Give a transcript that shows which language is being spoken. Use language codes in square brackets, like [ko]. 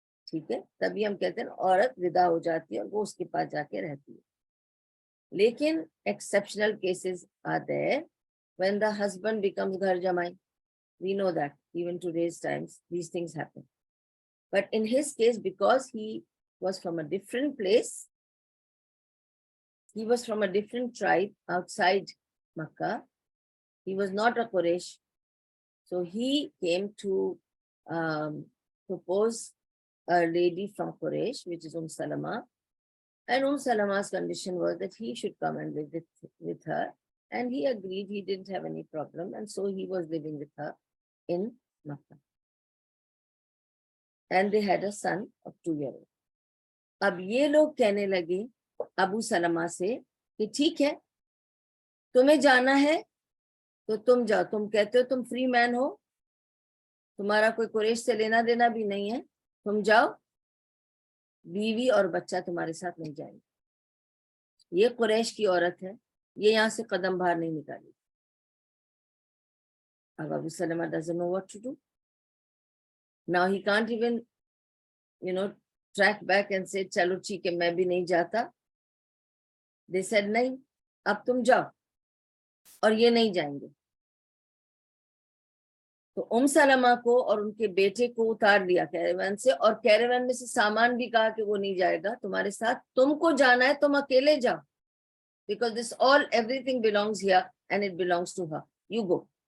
[ur] ٹھیک ہے, تبھی ہم کہتے ہیں عورت ودا ہو جاتی ہے اور وہ اس کے پاس جا کے رہتی ہے. لیکن [en] exceptional cases are there when the husband becomes [ur] گھر جمائی. [en] We know that even today's times these things happen. But in his case, because he was from a different place, he was from a different tribe outside Makkah, he was not a Quraysh, so he came to propose a lady from Quraysh, which is Salama, and Salama's condition was that he should come and live with her, and he agreed. He didn't have any problem, and so he was living with her in Makkah, and they had a son of 2-year-old. [ur] اب یہ لوگ کہنے لگے ابو سلمہ سے کہ ٹھیک ہے, تمہیں جانا ہے تو تم جاؤ, تم کہتے ہو تم فری مین ہو, تمہارا کوئی قریش سے لینا دینا بھی نہیں ہے, تم جاؤ, بیوی اور بچہ تمہارے ساتھ نہیں جائیں گے. یہ قریش کی عورت ہے, یہ یہاں سے قدم باہر نہیں نکالے. اب ابو سلمہ [en] doesn't know what to do. Now he can't even, track back and say [ur] چلو ٹھیک ہے میں بھی نہیں جاتا. [en] They said [ur] نہیں, اب تم جاؤ, اور یہ نہیں جائیں گے. تو سلمہ کو اور ان کے بیٹے کو اتار لیا کیریون سے, اور کیریون میں سے سامان بھی کہا کہ وہ نہیں جائے گا تمہارے ساتھ, تم کو جانا ہے تم اکیلے جاؤ, [en] because everything belongs here and it belongs to her. You go.